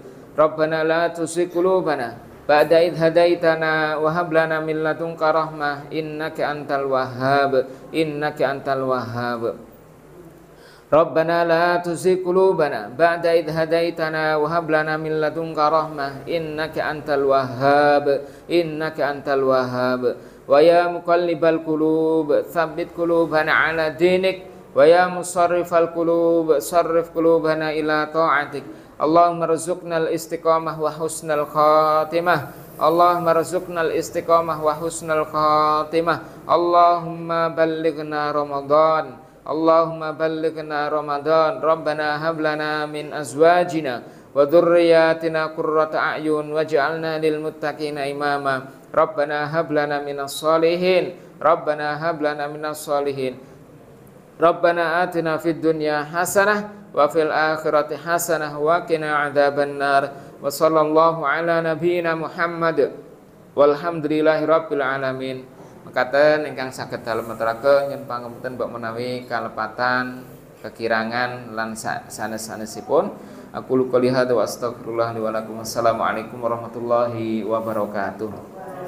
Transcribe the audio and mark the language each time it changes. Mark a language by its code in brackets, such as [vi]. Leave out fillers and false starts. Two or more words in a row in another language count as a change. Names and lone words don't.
[ar] ربنا لا تزغ قلوبنا بعد إذ هديتنا وهب لنا من لدنك رحمة إنك أنت الوهاب ربنا لا تزغ قلوبنا بعد إذ هديتنا وهب لنا من لدنك رحمة إنك أنت الوهاب ويا مقلب القلوب ثبت قلوبنا على دينك ويا مصرف القلوب صرف قلوبنا إلى طاعتك. اللهم ارزقنا الاستقامة وحسن الخاتمة. اللهم ارزقنا الاستقامة وحسن الخاتمة. اللهم بلغنا رمضان. اللهم بلغنا رمضان ربنا هب لنا من أزواجنا وذرياتنا قرة أعين واجعلنا للمتقين إماما. ربنا هب لنا من الصالحين ربنا هب لنا من الصالحين. ربنا آتنا في الدنيا حسنة وفي الآخرة حسنة وقنا عذاب النار. وصلى الله على نبينا محمد والحمد لله رب العالمين. [jv] Mekaten ingkang saged dalem aturaken yen pangapunten mbok menawi kalepatan kekirangan lan sanes-sanesipun. [ar] أقول قولي هذا وأستغفر الله لي ولكم. السلام عليكم ورحمة الله وبركاته.